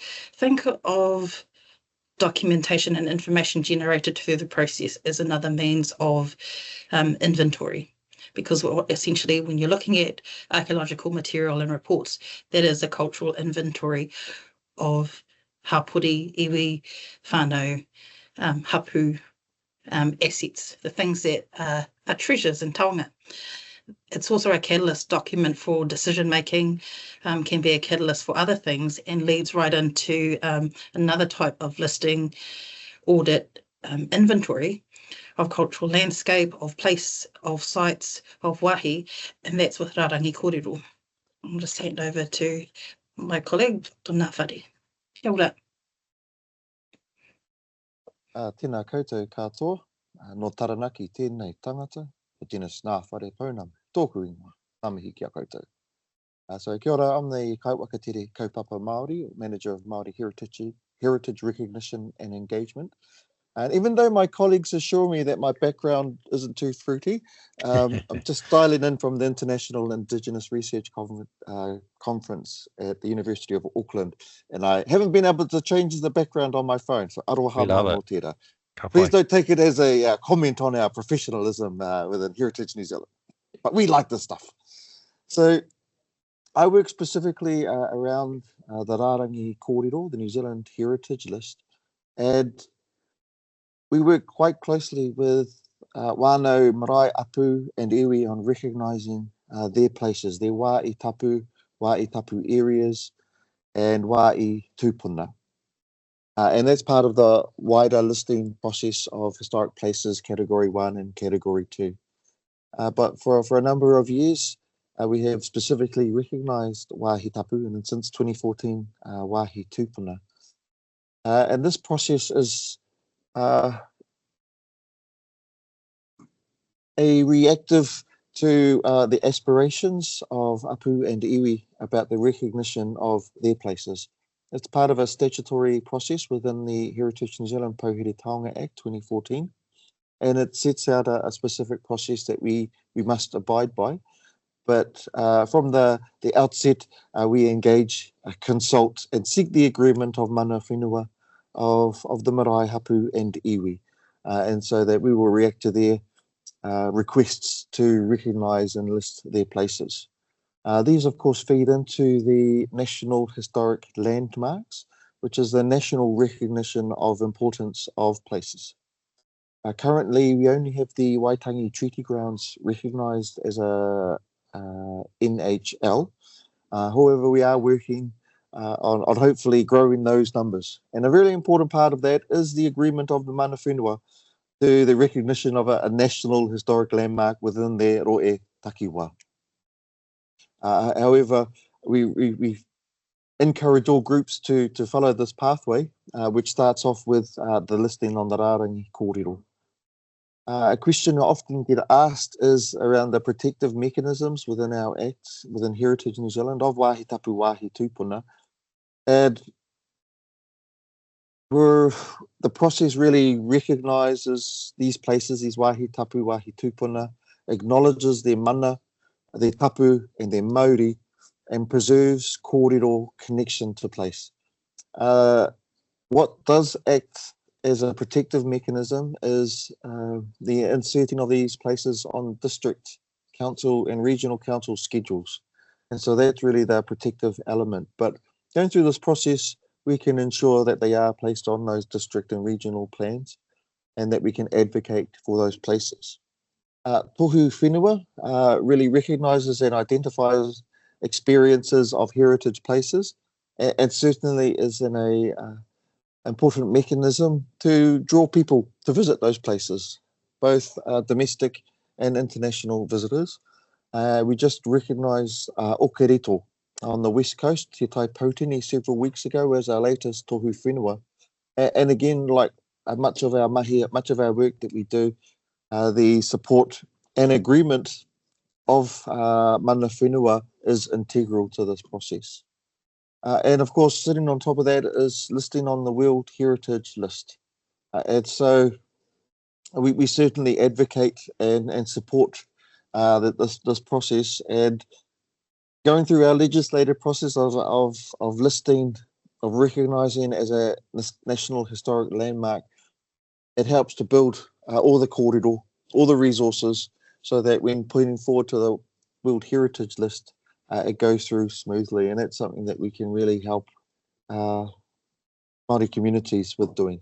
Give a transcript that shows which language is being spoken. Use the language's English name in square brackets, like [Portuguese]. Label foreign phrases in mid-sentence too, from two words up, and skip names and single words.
[English] Think of documentation and information generated through the process as another means of inventory. Because essentially, when you're looking at archaeological material and reports, that is a cultural inventory of [Māori] hapori, iwi, whānau, hapu, [English] assets, the things that are treasures in Taonga. It's also a catalyst document for decision making, can be a catalyst for other things, and leads right into another type of listing, audit, inventory of cultural landscape, of place, of sites, of wahi, and that's with Rārangi Kōrero. I'll just hand over to my colleague, Dr. [Māori] Whare. Kia ora. Tēnā koutou katoa, no taranaki tēnei tangata, Zealand Pouhere Taonga, tōku ingoa, namihi kia koutou. So kia ora, [English] I'm the [Māori] Kauwakatere Kaupapa Māori, [English] Manager of Māori Heritage Recognition and Engagement. And even though my colleagues assure me that my background isn't too fruity, I'm just dialing in from the International Indigenous Research Conference at the University of Auckland, and I haven't been able to change the background on my phone, so [Māori] aroha no tērā. [English] Please don't take it as a comment on our professionalism within Heritage New Zealand, but we like this stuff. So I work specifically around the Rārangi Kōrero, the New Zealand Heritage List, and we work quite closely with [Māori] wānau marae apu [English] and iwi on recognising their places, their [Māori] wā I tapu [English] areas, and [Māori] wā I tūpuna. [English] And that's part of the wider listing process of historic places, Category 1 and Category 2. But for a number of years, we have specifically recognised [Māori] wāhi tapu, [English] and since 2014, [Māori] wāhi tūpuna. [English] And this process is a reactive to the aspirations of Apu and Iwi about the recognition of their places. It's part of a statutory process within the Heritage New Zealand Pouhere Taonga Act 2014, and it sets out a specific process that we must abide by. But from the outset, we engage, consult, and seek the agreement of [Māori] mana whenua [English] of the [Māori] marae, hapu, [English] and iwi, and so that we will react to their requests to recognise and list their places. These, of course, feed into the National Historic Landmarks, which is the national recognition of importance of places. Currently, we only have the Waitangi Treaty Grounds recognised as a NHL. However, we are working on hopefully growing those numbers. And a really important part of that is the agreement of the [Māori] mana whenua [English] to the recognition of a national historic landmark within their [Māori] roe takiwa. [English] However, we encourage all groups to follow this pathway, which starts off with the listing on the Rārangi kōrero. A question I often get asked is around the protective mechanisms within our Act, within Heritage New Zealand, of [Māori] wāhi tapu, wāhi tūpuna. [English] And the process really recognises these places, these [Māori] wāhi tapu, wāhi tūpuna, [English] acknowledges their mana, their tapu and their mauri, and preserves kōrero connection to place. What does act as a protective mechanism is the inserting of these places on district council and regional council schedules. And so that's really the protective element. But going through this process, we can ensure that they are placed on those district and regional plans and that we can advocate for those places. [Māori] Tohu whenua [English] really recognises and identifies experiences of heritage places and certainly is in a important mechanism to draw people to visit those places, both domestic and international visitors. We just recognised Okereto on the west coast, Te Tai Pautini, several weeks ago as our latest [Māori] tohu whenua. [English] And again, like much of our mahi, much of our work that we do, the support and agreement of [Māori] mana whenua [English] is integral to this process. And of course, sitting on top of that is listing on the World Heritage List. And so we certainly advocate and support this process. And going through our legislative process of listing, of recognising as a national historic landmark, it helps to build all the kōrero, all the resources, so that when putting forward to the World Heritage List, it goes through smoothly, and that's something that we can really help Māori communities with doing.